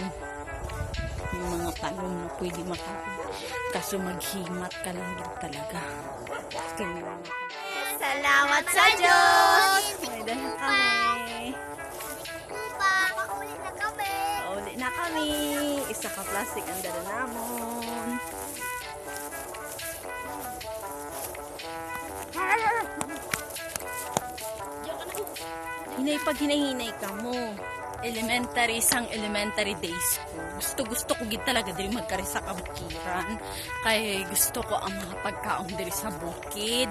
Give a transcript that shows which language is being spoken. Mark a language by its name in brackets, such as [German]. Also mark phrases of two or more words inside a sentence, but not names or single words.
[Hiligaynon] May mga tanom na pwede makaon. Kaso maghimat ka lang din talaga. Salamat sa Diyos! May dahil kami. Upa, mauli na kami. Uli na kami. Isa ka plastic ang dala namon. Pag hinahinay ka mo. [English] Elementary days [Hiligaynon] ko. Gusto ko gid talaga diri magkari sa kabukiran. Kaya gusto ko ang mga pagkaon diri sa bukid.